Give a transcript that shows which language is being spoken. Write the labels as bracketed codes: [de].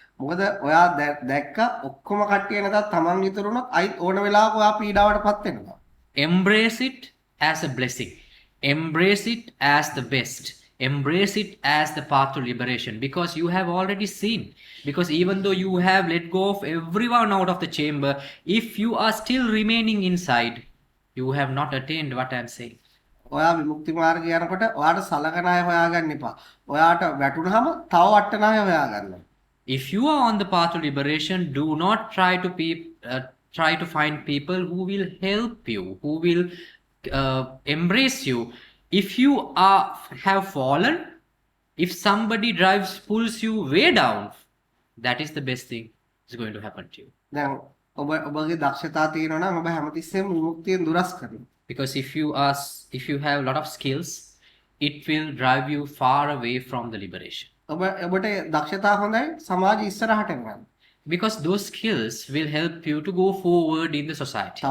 [si] මොකද ඔයා දැක්ක ඔක්කොම කට්ටිය නැතත් තමන් විතරුණොත් අයිත් ඕන වෙලාවක ඔයා පීඩාවටපත් වෙනවා. [en] Embrace it as a blessing. Embrace it as the best. Embrace it as the path to liberation, because you have already seen. Because even though you have let go of everyone out of the chamber, if you are still remaining inside, you have not attained what I am saying. [si] ඔයා විමුක්ති මාර්ගය යනකොට ඔයාට සලකන අය හොයාගන්න එපා. ඔයාට වැටුනහම තව වටන අය හොයාගන්න. [en] If you are on the path to liberation, do not try to find people who will help you, who will embrace you. If you have fallen, if somebody pulls you way down, that is the best thing is going to happen to you. [si] දැන් ඔබගේ දක්ෂතා තියෙනවා නම් ඔබ හැමතිස්සෙම විමුක්තියෙන් දුරස් කරනවා. [en] Because if you have a lot of skills, it will drive you far away from the liberation. [si] ඔබට දක්ෂතා හොඳයි සමාජය ඉස්සරහට යන්න. [en] Because those skills will help you to go forward in the society.